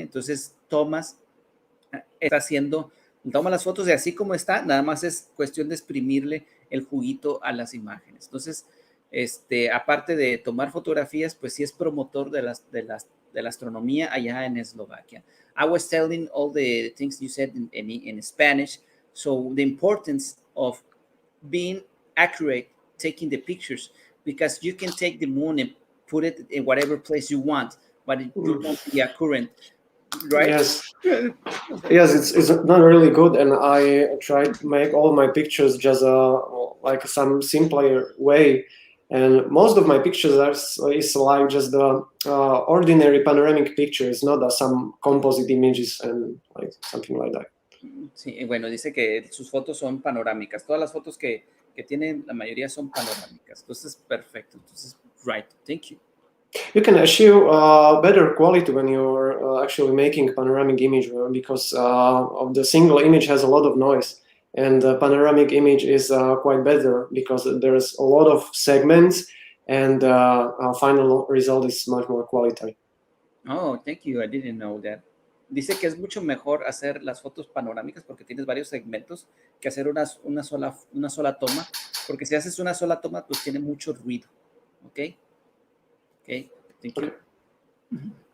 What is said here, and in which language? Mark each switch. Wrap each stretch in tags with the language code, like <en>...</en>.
<es>Entonces, toma las fotos de así como está, nada más es cuestión de exprimirle el juguito a las imágenes. Entonces, aparte de tomar fotografías, pues sí es promotor de la astronomía allá en Eslovaquia.</es> <en>I was telling all the things you said in Spanish, so the importance of being accurate, taking the pictures, because you can take the moon and put it in whatever place you want, but it won't be accurate, right? Yes, it's not really good, and I try to make all my pictures just like some simpler way. And most of my pictures is like just the ordinary panoramic pictures, not some composite images and like something like that.</en> <es>Sí, bueno, dice que sus fotos son panorámicas. Todas las fotos que tienen, la mayoría son panorámicas. Entonces, perfecto. Entonces,</es> <en>right. Thank you. You can achieve better quality when you're actually making panoramic image because of the single image has a lot of noise, and the panoramic image is quite better because there's a lot of segments, and our final result is much more quality. Oh, thank you. I didn't know that.</en> <es>Dice que es mucho mejor hacer las fotos panorámicas porque tienes varios segmentos que hacer una sola toma, porque si haces una sola toma, pues tiene mucho ruido.</es> <en>¿Ok? Okay, thank you. Okay.</en>